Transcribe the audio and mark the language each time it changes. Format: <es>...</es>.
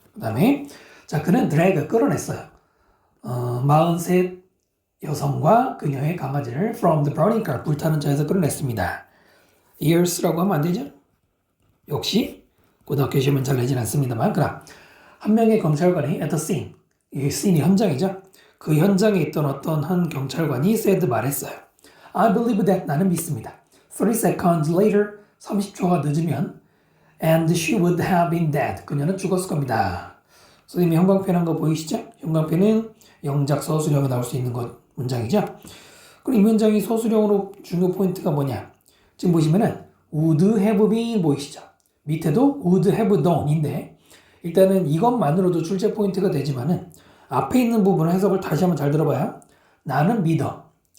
<ko>그 다음에 자 그는 drag 끌어냈어요. 43 여성과 그녀의 강아지를</ko> <en>from the burning car</en> <ko>불타는 차에서 끌어냈습니다. years라고 하면 안 되죠. 역시 고등학교 시험은 잘 내진 않습니다만 그럼 한 명의 경찰관이</ko> <en>at the scene,</en> <ko>이 scene이 현장이죠. 그 현장에 있던 어떤 한 경찰관이 said 말했어요.</ko> <en>I believe that</en> <ko>나는 믿습니다.</ko> <en>30 seconds later</en> <ko>30초가 늦으면</ko> <en>and she would have been dead.</en> <ko>그녀는 죽었을 겁니다. 선생님이 형광펜 한 거 보이시죠? 형광펜은 영작 서술형에 나올 수 있는 것 문장이죠. 그럼 이 문장이 서술형으로 중요 포인트가 뭐냐? 지금 보시면은 would have been 보이시죠? 밑에도 would have done인데 일단은 이것만으로도 출제 포인트가 되지만은 앞에 있는 부분을 해석을 다시 한번 잘 들어봐요. 나는 믿어.</ko>